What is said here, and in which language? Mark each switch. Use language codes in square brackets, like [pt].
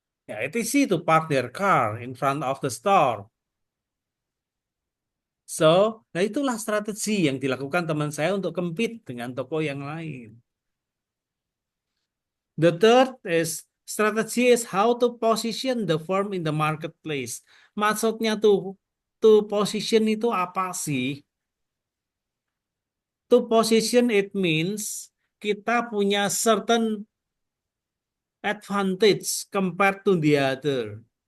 [id] Ya, itu sih [en] to park their car in front of the store. [id] So, nah itulah strategi yang dilakukan teman saya untuk compete dengan toko yang lain. [en] The third is strategy is how to position the firm in the marketplace. [id] Maksudnya [en] to position [id] itu apa sih? [en] To position it means [id] kita punya [en] certain advantage compared to the other.